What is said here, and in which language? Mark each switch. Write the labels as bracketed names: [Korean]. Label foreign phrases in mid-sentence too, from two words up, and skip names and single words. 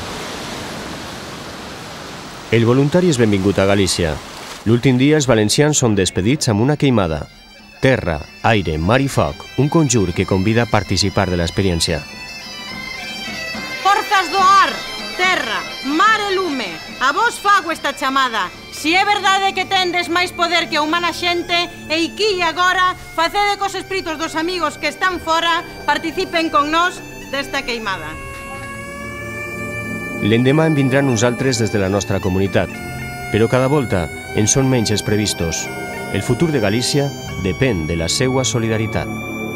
[Catalan] El voluntari és benvingut a Galícia. L'últim dia els valencians són despedits amb una queimada. Terra, aire, mar i foc, un conjur que convida a participar de l'experiència. [Galician] Forzas do ar, terra, mar e lume, a vos fago esta chamada. Si é verdade que tendes máis poder que a humana xente, e aquí e agora, facede cos espíritos dos amigos que están fora, participen con nós desta queimada. [Catalan] L'endemà en vindran uns altres des de la nostra comunitat, però cada volta en són menys els previstos. El futur de Galícia depèn de la seua solidaritat.